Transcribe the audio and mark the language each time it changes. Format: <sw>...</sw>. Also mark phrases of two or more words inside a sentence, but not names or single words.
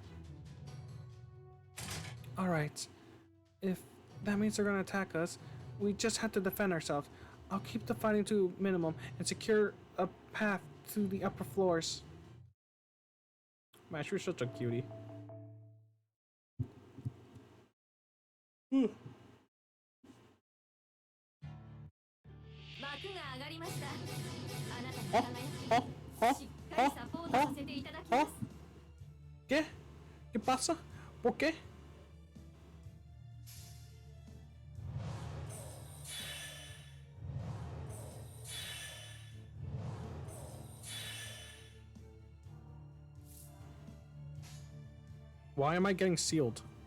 <en>Alright. If that means they're gonna attack us, we just have to defend ourselves. I'll keep the fighting to a minimum and secure a path to the upper floors. Man, you're such a cutie.</en> <ja>幕が上がりました。あなたの輝きにしっかりサポートさせていただきます。</ja> <es>¿Qué? ¿Qué pasa? ¿Por qué?</es> <en>Why am I getting sealed?</en>